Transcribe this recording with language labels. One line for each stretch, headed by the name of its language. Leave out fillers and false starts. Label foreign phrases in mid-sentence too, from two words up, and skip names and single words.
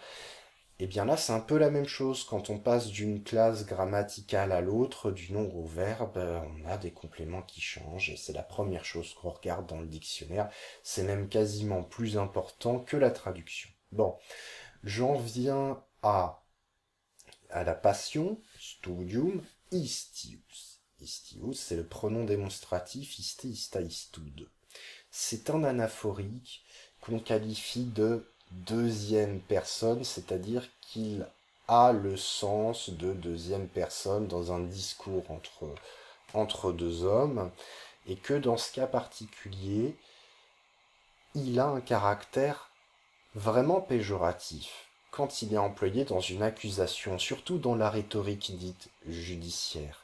French: Et bien là, c'est un peu la même chose. Quand on passe d'une classe grammaticale à l'autre, du nom au verbe, on a des compléments qui changent. Et c'est la première chose qu'on regarde dans le dictionnaire. C'est même quasiment plus important que la traduction. Bon, j'en viens à la passion,
Latin: studium, istius.
French: Istius, c'est le pronom démonstratif
Latin: iste, ista, istud.
French: C'est un anaphorique qu'on qualifie de deuxième personne, c'est-à-dire qu'il a le sens de deuxième personne dans un discours entre deux hommes, et que dans ce cas particulier, il a un caractère vraiment péjoratif quand il est employé dans une accusation, surtout dans la rhétorique dite judiciaire.